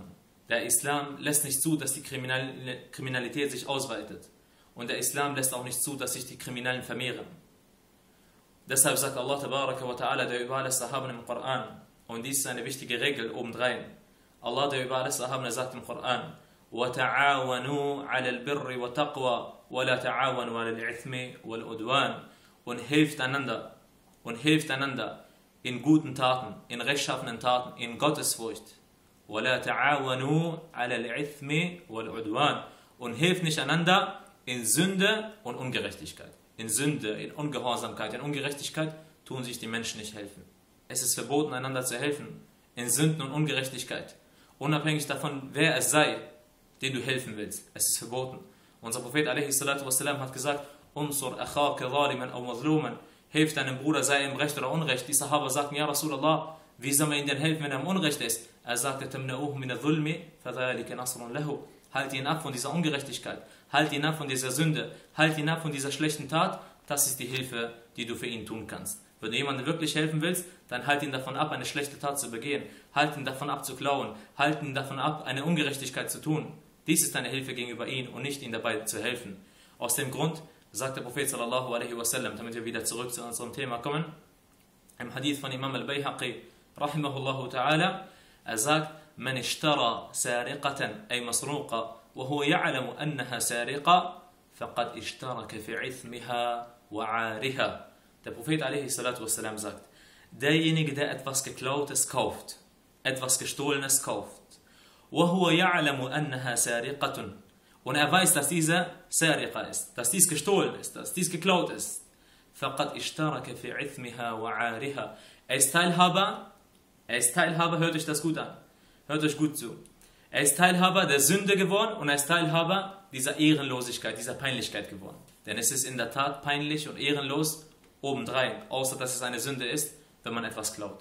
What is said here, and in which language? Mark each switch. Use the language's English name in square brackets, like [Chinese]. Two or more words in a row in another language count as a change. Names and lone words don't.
[German] Der Islam lässt nicht zu, dass die Kriminalität sich ausweitet. Und der Islam lässt auch nicht zu, dass sich die Kriminellen vermehren. Deshalb sagt [Arabic] الله تبارك وتعالى, [German] der über alles Erhabene im Koran, und dies ist eine wichtige Regel obendrein. Allah, der über alles Erhabene, sagt im Koran, [Arabic] وَتَعَاوَنُوا عَلَى الْبِرِّ وَتَقْوَى وَلَا تَعَاوَنُوا عَلَى الْإِثْمِ وَالْعُدْوَانِ [German] und hilft einander in guten Taten, in rechtschaffenen Taten, in Gottesfurcht. [Arabic] وَلَا تَعَاوَنُوا عَلَى الْإِثْمِ وَالْعُدْوَانِ [German] und hilft nicht einander in Sünde und Ungerechtigkeit. In Sünde, in Ungehorsamkeit, in Ungerechtigkeit tun sich die Menschen nicht helfen. Es ist verboten, einander zu helfen in Sünden und Ungerechtigkeit. Unabhängig davon, wer es sei, den du helfen willst. Es ist verboten. Unser Prophet a.s. hat gesagt, [Arabic] انصر أخاك ظالما أو مظلوما, [German] hilf deinem Bruder, sei ihm Recht oder Unrecht. Die Sahaba sagten, [Arabic] يا رسول الله, [German] wie soll man ihn denn helfen, wenn er im Unrecht ist? Er sagte, halt ihn ab von dieser Ungerechtigkeit, halt ihn ab von dieser Sünde, halt ihn ab von dieser schlechten Tat, das ist die Hilfe, die du für ihn tun kannst. Wenn du jemandem wirklich helfen willst, dann halt ihn davon ab, eine schlechte Tat zu begehen, halt ihn davon ab zu klauen, halt ihn davon ab, eine Ungerechtigkeit zu tun. Dies ist deine Hilfe gegenüber ihm und nicht ihm dabei zu helfen. Aus dem Grund sagt der Prophet [Arabic] صلى الله عليه وسلم, [German] damit wir wieder zurück zu unserem Thema kommen, im Hadith von Imam al-Bayhaqi, [Arabic] رحمه الله تعالى, [German] er sagt, [Arabic] من اشترى سرقة أي مسروقة وهو يعلم أنها سرقة فقد اشترك في إثمها وعارها. [German] Der Prophet [Arabic] عليه الصلاة والسلام [German] sagt, derjenige, der etwas Geklautes kauft, etwas Gestohlenes kauft, [Arabic] وهو يعلم أنها سرقة, [German] und er weiß, dass diese Sariqa ist, dass dies gestohlen ist, dass dies geklaut ist. [Arabic] فَقَدْ إِشْتَرَكَ فِي عِثْمِهَا وَعَارِهَا. [German] Er ist Teilhaber, hört euch das gut an, hört euch gut zu. Er ist Teilhaber der Sünde geworden und er ist Teilhaber dieser Ehrenlosigkeit, dieser Peinlichkeit geworden. Denn es ist in der Tat peinlich und ehrenlos obendrein, außer dass es eine Sünde ist, wenn man etwas klaut.